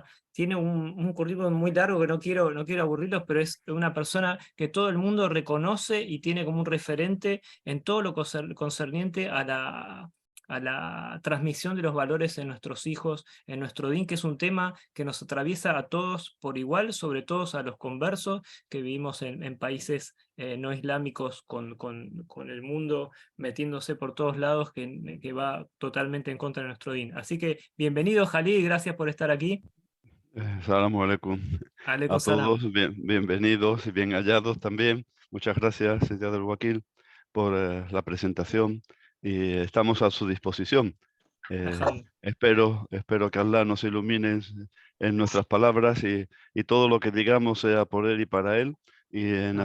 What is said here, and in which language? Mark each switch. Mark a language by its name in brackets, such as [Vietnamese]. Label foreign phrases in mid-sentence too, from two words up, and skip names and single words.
[Spanish] Tiene un currículum muy largo que no quiero aburrirlos, pero es una persona que todo el mundo reconoce y tiene como un referente en todo lo concerniente a la transmisión de los valores en nuestros hijos, en nuestro DIN, que es un tema que nos atraviesa a todos por igual, sobre todo a los conversos que vivimos en países no islámicos con el mundo metiéndose por todos lados, que va totalmente en contra de nuestro DIN. Así que bienvenido, Jalí, gracias por estar aquí. [Arabic] سلام عليكم Aleikum [Spanish] a salam. todos, bienvenidos y bien hallados también. Muchas gracias, Señor del Wakil, por la presentación y estamos a su disposición. Espero que Allah nos ilumine en nuestras palabras y todo lo que digamos sea por Él y para Él, y en